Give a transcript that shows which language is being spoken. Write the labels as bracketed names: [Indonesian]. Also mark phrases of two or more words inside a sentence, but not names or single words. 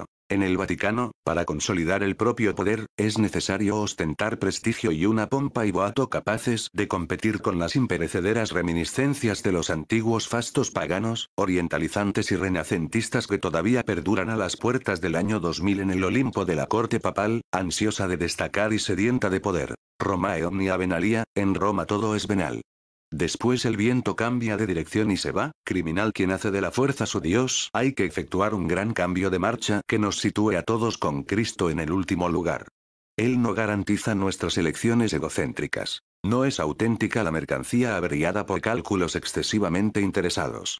[Spanish] En el Vaticano, para consolidar el propio poder, es necesario ostentar prestigio y una pompa y boato capaces de competir con las imperecederas reminiscencias de los antiguos fastos paganos, orientalizantes y renacentistas que todavía perduran a las puertas del año 2000 en el Olimpo de la corte papal, ansiosa de destacar y sedienta de poder. [Latin] Romae omnia venalia, [Spanish] en Roma todo es venal. Después el viento cambia de dirección y se va, criminal quien hace de la fuerza su Dios. Hay que efectuar un gran cambio de marcha que nos sitúe a todos con Cristo en el último lugar. Él no garantiza nuestras elecciones egocéntricas. No es auténtica la mercancía averiada por cálculos excesivamente interesados.